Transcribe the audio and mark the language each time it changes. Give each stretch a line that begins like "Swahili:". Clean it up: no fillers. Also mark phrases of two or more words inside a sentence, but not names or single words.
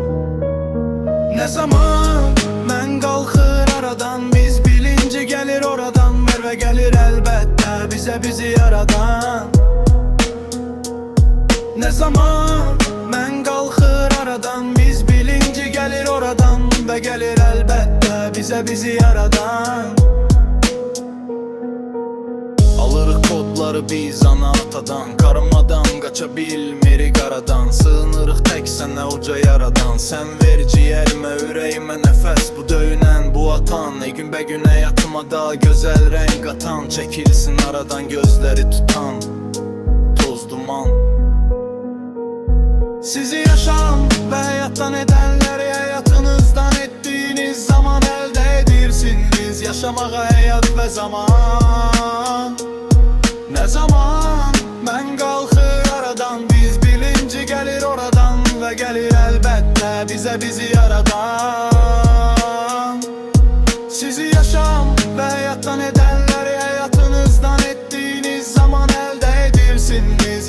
Turkish: Ne zaman
Azerbaijani: mən qalxır aradan,
Turkish: biz bilinci gelir oradan, ver ve gelir elbette bize bizi yaradan. Ne zaman
Azerbaijani: mən qalxır aradan,
Turkish: biz bilinci gelir oradan ve gelir elbette bize bizi yaradan.
Azerbaijani: Alırıq kodları biz ana atadan, karmadan qaça bilmirik qaradan. Sığınırıq tək sənə uca yaradan. Sən ver ciğərimə, ürəyimə nəfəs, bu döyünən, bu atan. Gün bə gün həyatıma da gözəl rəng qatan. Çəkilsin aradan gözləri tutan toz duman. Sizi yaşam və həyatdan edənləri həyatınızdan etdiyiniz zaman əldə edirsiniz. Yaşamağa həyat və zaman.
Turkish: Ne zaman
Azerbaijani: mən qalxır aradan,
Turkish: biz bilinci gelir oradan ve gelir elbette bize bizi yaradan. Sizi yaşam ve hayattan edenleri hayatınızdan ettiğiniz zaman elde edirsiniz.